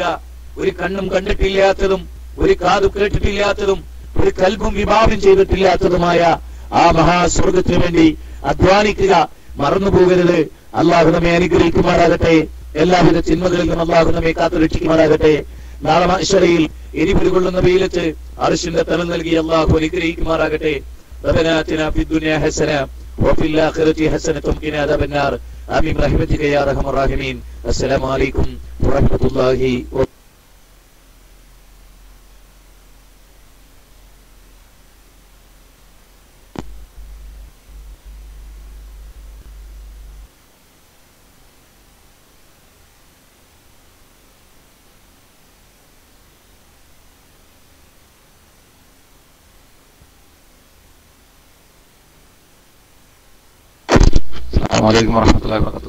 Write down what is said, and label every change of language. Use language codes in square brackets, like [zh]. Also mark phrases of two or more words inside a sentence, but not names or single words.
[ml] ഒരു കണ്ണും കണ്ടിട്ടില്ലാത്തതും ഒരു കാതു കേട്ടിട്ടില്ലാത്തതും ഒരു കൽബും വിഭാവനം ചെയ്തിട്ടില്ലാത്തതുമായ ആ മഹാസ്വർഗത്തിന് വേണ്ടി അധ്വാനിക്കുക. മറന്നുപോകരുത്. അള്ളാഹു നമ്മെ അനുഗ്രഹിക്കുമാറാകട്ടെ. എല്ലാവിധ ചിന്മകളിൽ നിന്നും അള്ളാഹു നമ്മെ കാത്തു രക്ഷിക്കുമാറാകട്ടെ. നാളെ മഹ്ശറയിൽ എരിപൊരി കൊള്ളുന്ന വെയിലത്ത് അർശിന്റെ തലം നൽകി അള്ളാഹു അനുഗ്രഹിക്കുമാറാകട്ടെ. [ar] ربنا آتنا في الدنيا حسنة وفي الآخرة حسنة وقنا عذاب النار آمين برحمتك يا أرحم الراحمين. السلام عليكم ورحمة الله وبركاته. السلام عليكم ورحمة الله وبركاته.